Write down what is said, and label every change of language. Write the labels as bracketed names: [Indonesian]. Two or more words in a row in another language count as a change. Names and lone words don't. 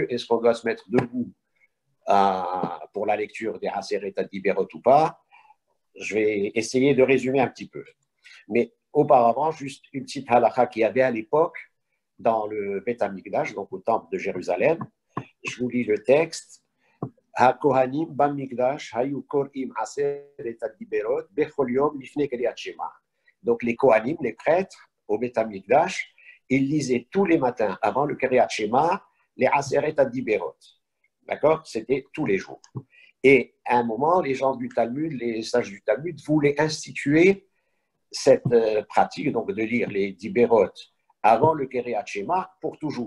[French] Est-ce qu'on doit se mettre debout pour la lecture des Aseret Adiberot ou pas? Je vais essayer de résumer un petit peu. Mais auparavant, juste une petite halakha qu'il y avait à l'époque dans le Beth Amikdash, donc au temple de Jérusalem. Je vous lis le texte. [Hebrew] הכהנים במקדש היו קוראים עשרת הדברות בכל יום לפני קריאת שמע. [French] Donc les Kohanim, les prêtres au Beth Amikdash, ils lisaient tous les matins avant le Kriyat Shema les Aseret Adiberot. D'accord? C'était tous les jours. Et à un moment, les gens du Talmud, les sages du Talmud, voulaient instituer cette pratique, donc de lire les Diberot avant le Kriyat Shema pour toujours.